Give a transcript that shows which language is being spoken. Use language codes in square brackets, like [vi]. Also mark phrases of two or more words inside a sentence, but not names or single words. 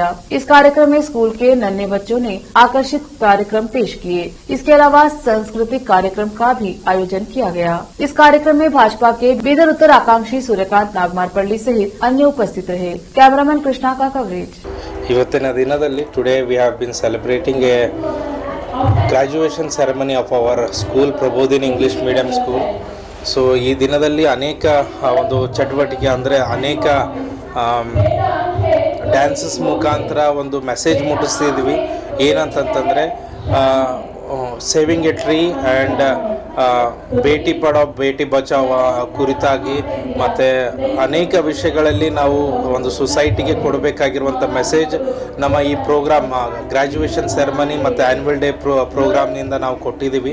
[hi] इस कार्यक्रम में स्कूल के नन्हे बच्चों ने आकर्षित कार्यक्रम पेश किए। इसके अलावा सांस्कृतिक कार्यक्रम का भी आयोजन किया गया। इस कार्यक्रम में भाजपा के बीदर उत्तर आकांक्षी सूर्यकांत नागमारपल्ली सहित अन्य उपस्थित रहे। कैमरामैन कृष्णा का कवरेज। [kn] ಇವತ್ತಿನ ದಿನದಲ್ಲಿ [en] today we have been celebrating a graduation ceremony of our school ಪ್ರಬೋಧಿನಿ ಇಂಗ್ಲಿಷ್ ಮೀಡಿಯಂ ಸ್ಕೂಲ್. [kn] ಸೊ ಈ ದಿನದಲ್ಲಿ ಅನೇಕ ಒಂದು ಚಟುವಟಿಕೆ ಅಂದರೆ ಅನೇಕ ಡ್ಯಾನ್ಸಸ್ ಮುಖಾಂತರ ಒಂದು ಮೆಸೇಜ್ ಮುಟ್ಟಿಸ್ತಿದ್ವಿ. ಏನಂತಂತಂದರೆ [en] saving a tree [kn] ಆ್ಯಂಡ್ [hi] बेटी पढ़ाओ बेटी बचाओ [kn] ಕುರಿತಾಗಿ ಮತ್ತು ಅನೇಕ ವಿಷಯಗಳಲ್ಲಿ ನಾವು ಒಂದು ಸೊಸೈಟಿಗೆ ಕೊಡಬೇಕಾಗಿರುವಂಥ ಮೆಸೇಜ್ ನಮ್ಮ ಈ [en] program graduation ceremony [kn] ಮತ್ತು [en] annual day [kn] ಪ್ರೋಗ್ರಾಮ್ನಿಂದ ನಾವು ಕೊಟ್ಟಿದ್ದೀವಿ.